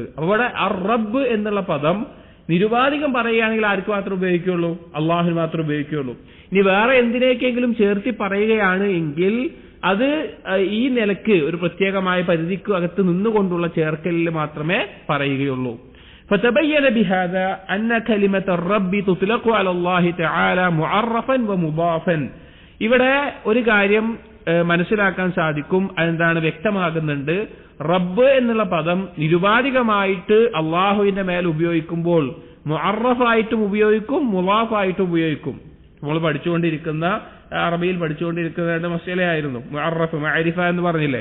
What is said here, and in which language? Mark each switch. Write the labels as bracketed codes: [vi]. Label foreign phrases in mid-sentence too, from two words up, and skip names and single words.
[ml] അപ്പൊ ഇവിടെ റബ്ബ് എന്നുള്ള പദം നിരുപാധികം പറയുകയാണെങ്കിൽ ആർക്ക് മാത്രമേ ഉപയോഗിക്കുകയുള്ളൂ, അള്ളാഹുവിന് മാത്രമേ ഉപയോഗിക്കുകയുള്ളൂ. ഇനി വേറെ എന്തിനേക്കെങ്കിലും ചേർത്തി പറയുകയാണ് എങ്കിൽ അത് ഈ നിലക്ക് ഒരു പ്രത്യേകമായ പരിധിക്ക് അകത്ത് നിന്നുകൊണ്ടുള്ള ചേർക്കലിൽ മാത്രമേ പറയുകയുള്ളൂ. [ar] فتبين بهذا أن كلمة الرب تطلق على الله تعالى معرفا ومضافا. [ml] ഇവിടെ ഒരു കാര്യം മനസ്സിലാക്കാൻ സാധിക്കും, അതെന്താണ് വ്യക്തമാകുന്നുണ്ട്. റബ്ബ് എന്നുള്ള പദം നിരുപാധികമായിട്ട് അള്ളാഹുവിന്റെ മേൽ ഉപയോഗിക്കുമ്പോൾ മുഅറഫായിട്ടും ഉപയോഗിക്കും, മുളാഫായിട്ടും ഉപയോഗിക്കും. നമ്മൾ പഠിച്ചുകൊണ്ടിരിക്കുന്ന അറബിയിൽ പഠിച്ചുകൊണ്ടിരിക്കുന്ന മസലയായിരുന്നു മുഅറഫ്, മഅരിഫ എന്ന് പറഞ്ഞില്ലേ.